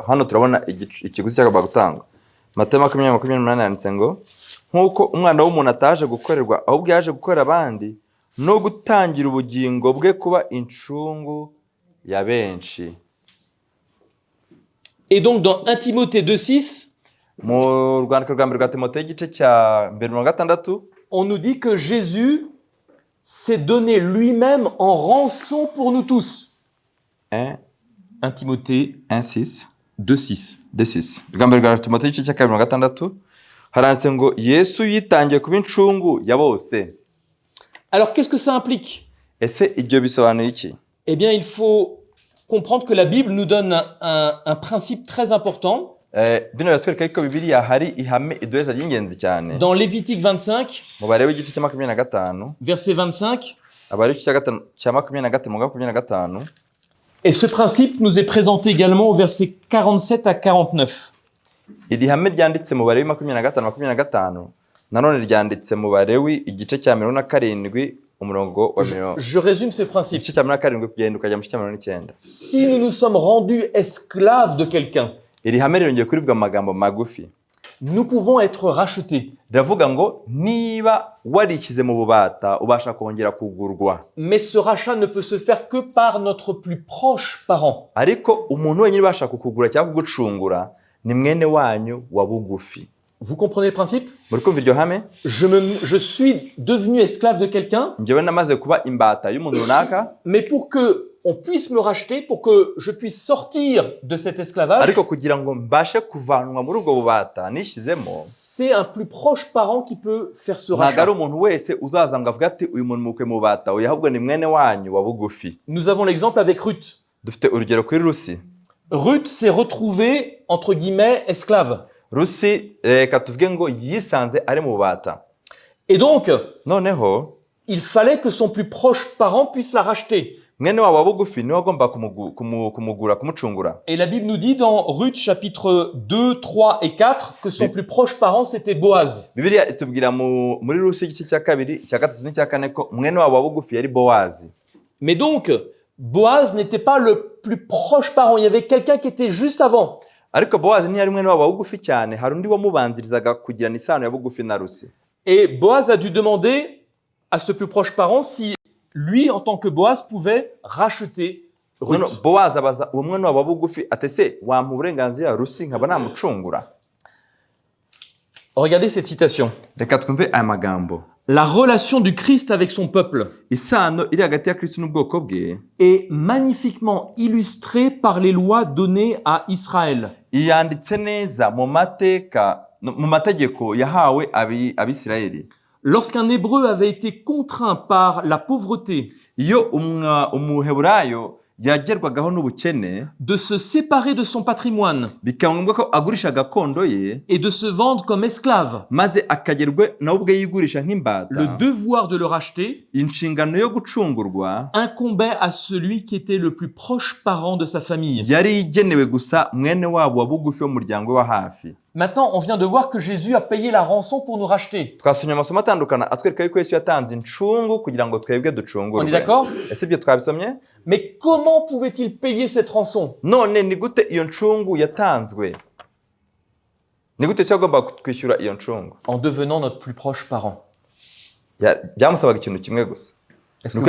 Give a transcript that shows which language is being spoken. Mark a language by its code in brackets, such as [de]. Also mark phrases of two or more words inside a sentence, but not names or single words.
[rw] Hano turabona ikiguzi cyagombaga gutangwa. Matayo 20:28 handitse ngo nk'uko umwana w'umuntu ataje gukorerwa ahubwo yaje gukorera abandi no gutangira ubugingo bwe kuba incungu ya benshi. [fr] Et donc dans 1 Timothée 2,6, [rw] mu rwandiko rwa mbere rwa Timoteyo igice cya 2:6 [fr] on nous dit que Jésus s'est donné lui-même en rançon pour nous tous. 1 Timothée 1:6 2,6. [rw] rwa mbere rwa Timoteyo igice cya 2:6 haranditse ngo Yesu yitangiye kuba incungu ya bose. [fr] Alors qu'est-ce que ça implique? [rw] Ese ibyo bisobanuye iki? [fr] Eh bien, il faut comprendre que la Bible nous donne un principe très important. [rw] Bino biratwereka ko Bibiliya hari ihame iduheza ry'ingenzi cyane. [fr] Dans Lévitique 25, [rw] mu Balewi igice cya 25 [fr] verset 25, [rw] Abalewi cya 25 [fr] et ce principe nous est présenté également au verset 47 à 49. [rw] Iri hame ryanditse mu Balewi 25 nanone ryanditse mu Balewi igice cya 27 umurongo wa [fr] Je résume ce principe. [rw] igice cya 27 kugenda ukajya mu gice cya 29. [fr] Si nous nous sommes rendus esclaves de quelqu'un, [rw] Iri hame rirongeye kurivuga amagambo magufi. [fr] nous pouvons être rachetés. [rw] Ndavuga ngo niba warikize mu bubata ubasha kongera kugurwa. [fr] Mais ce rachat ne peut se faire que par notre plus proche parent. [rw] Ariko umuntu wenyine ubasha kukugura cyangwa kugucungura ni mwene wanyu wa bugufi. [fr] Vous comprenez le principe? [rw] Muri kumva iryo hame? [fr] Je suis devenu esclave de quelqu'un, [rw] Njyewe namaze kuba imbata y'umuntu runaka, [fr] mais pour que on puisse me racheter, pour que je puisse sortir de cet esclavage, [rw] ariko kugira ngo mbashe kuvanwa muri ubwo bubata nishyizemo, [fr] c'est un plus proche parent qui peut faire ce [rw] ntabwo ari [fr] rachat. [rw] umuntu wese uzaza ngo avuge ati uyu muntu mukwe mu bubata, oya ahubwo ni mwene wanyu wa bugufi. [fr] Nous avons l'exemple avec Ruth. [rw] Dufite urugero kuri Rusi. [fr] Ruth s'est retrouvée, entre guillemets, esclave. [rw] Rusi reka tuvuge ngo yisanze ari mu bubata. [fr] Et donc, [rw] Noneho [fr] il fallait que son plus proche parent puisse la racheter. [rw] mwene wabo wa bugufi niwe agomba kumugura, kumucungura. [fr] Et la Bible nous dit dans Ruth chapitre 2, 3 et 4 que son plus proche parent c'était Boaz. [rw] Bibiliya itubwira muri Rusi igice cya 2, icya 3 n'icya 4 ko mwene wabo wa bugufi yari Bowazi. [fr] Mais donc, Boaz n'était pas le plus proche parent. Il y avait quelqu'un qui était juste avant. [rw] Ariko Bowazi ntiyari mwene wabo wa bugufi cyane, hari undi wamubanzirizaga kugirana isano ya bugufi na Rusi. [fr] Et Boaz a dû demander à ce plus proche parent si lui, en tant que Boaz, pouvait racheter Ruth. [rw] Noneho Bowazi abaza uwo mwene wabo wa bugufi ati se wampa uburenganzira Rusi nkaba namucungura? [fr] Regardez cette citation. [rw] Reka twumve aya magambo. [fr] La relation du Christ avec son peuple [rw] Isano iri hagati ya Kristo n'ubwoko bwe [fr] est magnifiquement illustrée par les lois données à Israël. [rw] yanditse neza mu mategeko yahawe abisirayeli. [fr] Lorsqu'un Hébreu avait été contraint par la pauvreté [rw] Iyo umuheburayo yagerwagaho n'ubukene, [fr] de se séparer de son patrimoine [rw] bikaba ngombwa ko agurisha gakondo ye [fr] et de se vendre comme esclave, [rw] maze akagerwe nawe ubwe yigurisha nk'imbata, [fr] le devoir de le racheter [rw] inshingano yo gucungurwa [fr] incombait à celui qui était le plus proche parent de sa famille. [rw] yari igenewe gusa mwene wabo wa bugufi w'umuryango we wa hafi. [fr] Maintenant, on vient de voir que Jésus a payé la rançon pour nous racheter. [rw] Twasomye amasomo atandukana atwereka yuko Yesu yatanze incungu kugira ngo twebwe [fr] On est [rw] ducungurwe. [fr] d'accord? [rw] Ese ibyo twabisomye? [fr] Mais comment pouvait-il payer cette rançon? [rw] None ni gute iyo ncungu yatanzwe? Ni gute cyagomba kwishyura iyo ncungu? [fr] En devenant notre plus proche parent. [rw] Byamusabaga ikintu kimwe gusa. [fr] Est-ce que